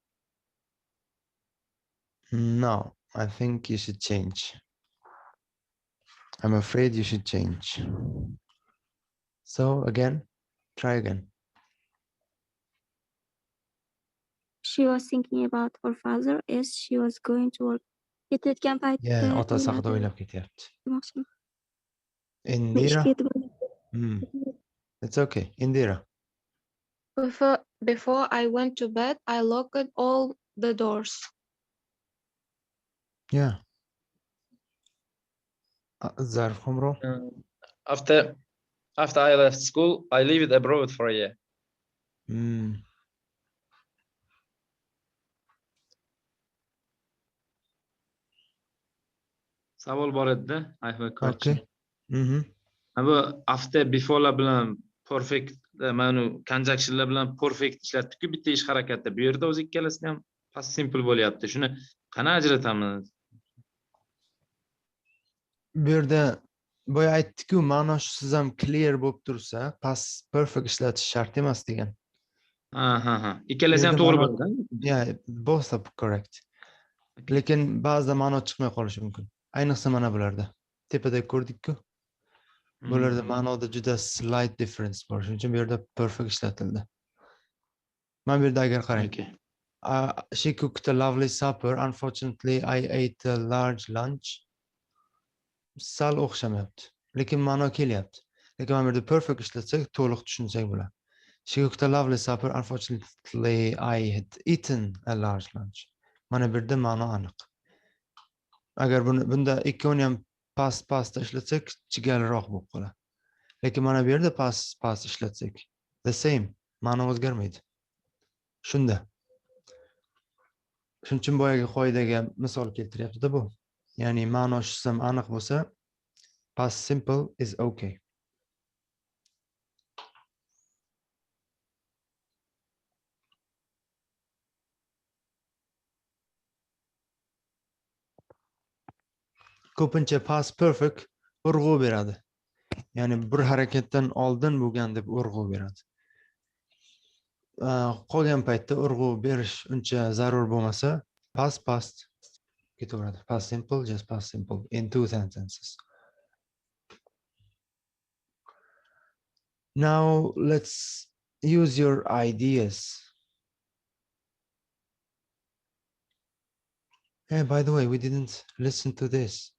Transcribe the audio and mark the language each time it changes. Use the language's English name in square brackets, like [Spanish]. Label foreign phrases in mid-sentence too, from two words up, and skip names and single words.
[English] No, I think you should change. I'm afraid you should change. So again, try again. She was thinking about her father as she was going to work. [Uzbek] Ketayotgan [English] Yeah, [Uzbek] paytda otasi haqida o'yladi. o'ylab ketyapti. Demoqchiman. Men Indira. ishga yetib oldim. [English] It's okay. Indira. Before I went to bed, I locked all the doors. Yeah. Zarf Khomro. After I left school, I lived abroad for a year. [Uzbek] Savol bor edi-da. [English] I have a question. Okay. [Uzbek] Bu [English] after before'lar [Uzbek] bilan perfect mana conjunctionlar bilan perfect ishlatdik-ku bitta ish harakatda. Bu yerda o'zi ikkalasini ham [English] past simple [Uzbek] bo'lyapti. Shuni qana ajratamiz? Bu yerda boya aytdik-ku, ma'nosi siz ham clear bo'lib tursa, [English] past perfect [Uzbek] ishlatish shart emas degan. Ha. Ikkalasi ham to'g'ri bo'ladi. [English] Yeah, both are correct. [Uzbek] Lekin ba'zida ma'no chiqmay qolishi mumkin. Ayniqsa mana bularda. Tepada ko'rdik-ku. Bularda ma'noda juda [English] slight difference [Uzbek] bor. Shuning uchun bu yerda perfect ishlatildi. Mana bu yerda agar qarang. [English] She cooked a lovely supper. Unfortunately, I ate a large lunch. [Uzbek] Sal o'xshamayapti. Lekin ma'no kelyapti. Lekin mana bu yerda perfect ishlatsak, to'liq tushunsak bo'ladi. [English] She cooked a lovely supper. Unfortunately, I had eaten a large lunch. [Uzbek] Mana bu yerda ma'no aniq. Agar bunda ikkovini ham past ishlatsak, chigaliroq bo'lib qoladi. Lekin mana bu yerda past ishlatsak, [English] the same, [Uzbek] ma'no o'zgarmaydi. Shunda. Shuning uchun boyagi qoidaga misol keltiryapti-da bu. Ya'ni ma'nosi ham aniq bo'lsa, [English] past simple is okay. [Uzbek] Ko'pincha [English] past perfect [Uzbek] urg'u beradi. Ya'ni bir harakatdan oldin bo'lgan deb urg'u beradi. Qolgan paytda urg'u berish uncha zarur bo'lmasa, past ketaveradi. [English] Past simple, just past simple in 2 sentences. Now let's use your ideas. Hey, by the way, we didn't listen to this.